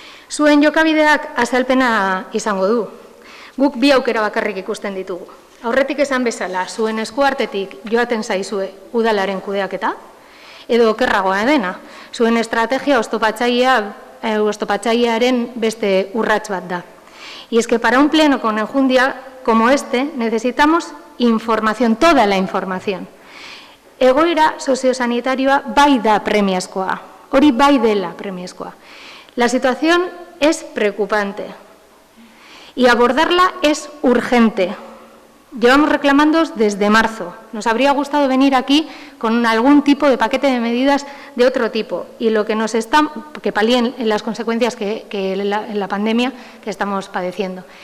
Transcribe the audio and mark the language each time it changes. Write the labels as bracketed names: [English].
[Basque] Zuen jokabideak azalpena izango du. Guk bi aukera bakarrik ikusten ditugu. Aurretik esan bezala, zuen eskuartetik joaten zaizue udalaren kudeaketa, edo okerragoa dena. Zuen estrategia oztopatzailearen beste urrats bat da. [Spanish] Y es que para un pleno con enjundia como este necesitamos información, toda la información. [Basque] Egoera soziosanitarioa bai da premiazkoa, hori bai dela premiazkoa. [Spanish] La situación es preocupante y abordarla es urgente. Llevamos reclamando desde marzo. Nos habría gustado venir aquí con algún tipo de paquete de medidas de otro tipo y lo que que palíen las consecuencias en la pandemia que estamos padeciendo.